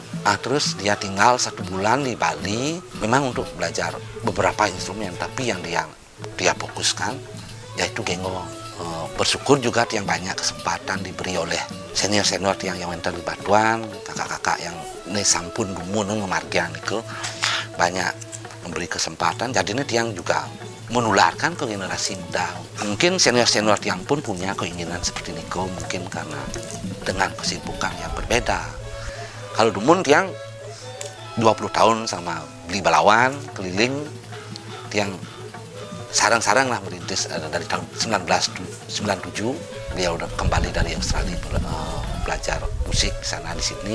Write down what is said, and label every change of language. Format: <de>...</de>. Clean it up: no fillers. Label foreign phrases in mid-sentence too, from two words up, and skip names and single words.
<id>Terus dia tinggal 1 bulan di Bali, memang untuk belajar beberapa instrumen, tapi yang dia fokuskan yaitu genggong. Bersyukur juga yang banyak kesempatan diberi oleh senior yang enten di Batuan, kakak-kakak yang ini</id> <ban>sampun dumun memargian</ban> <id>itu banyak memberi kesempatan. Jadi ini yang juga menularkan ke generasi muda. Mungkin senior yang pun punya keinginan seperti Niko, mungkin karena dengan kesibukan yang berbeda. Kalau dumun yang 20 tahun sama beli balawan keliling, yang sarang-sarang lah merintis dari tahun 1997 beliau udah kembali dari Australia belajar musik di sana di Sydney.</id>